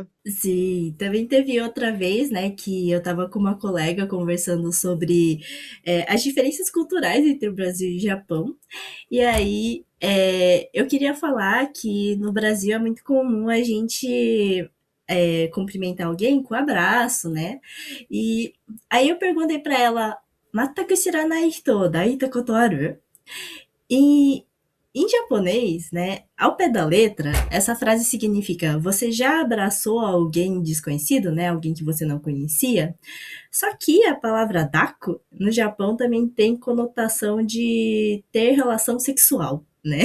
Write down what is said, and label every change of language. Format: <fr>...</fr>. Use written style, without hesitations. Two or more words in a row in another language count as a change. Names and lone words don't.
<pt>Sim, também teve outra vez, né, que eu estava com uma colega conversando sobre as diferenças culturais entre o Brasil e o Japão. E aí eu queria falar que no Brasil é muito comum a gente cumprimentar alguém com abraço, né? E aí eu perguntei para ela,</pt> <ja>"まったく知らない人抱いたことある?"</ja> <pt>E em japonês, né, ao pé da letra, essa frase significa você já abraçou alguém desconhecido, né, alguém que você não conhecia? Só que a palavra dako no Japão também tem conotação de ter relação sexual, né?</pt>